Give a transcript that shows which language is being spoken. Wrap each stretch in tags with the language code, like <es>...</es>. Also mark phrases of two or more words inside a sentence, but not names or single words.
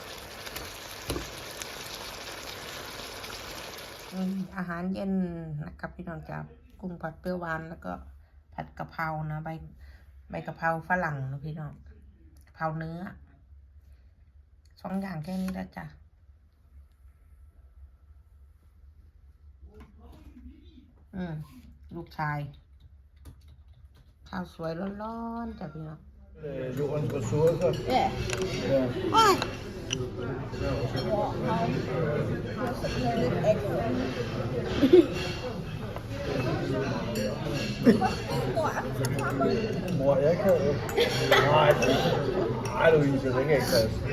<th>อาหารเย็นนะครับพี่น้องจ้ากุ้งผัดเปรี้ยวหวานแล้วก็ผัดกะเพรานะใบกะเพราฝรั่งนะพี่น้องกะเพราเนื้อ2 อย่างแค่นี้แล้วจ้ะลูกชายข้าวสวยร้อนๆจ้ะพี่น้อง</th> <da>Jordens ressourcer. Ja. Ja. Mor, jeg kan jo. Nej, Louise, det kan ikke passe.</da>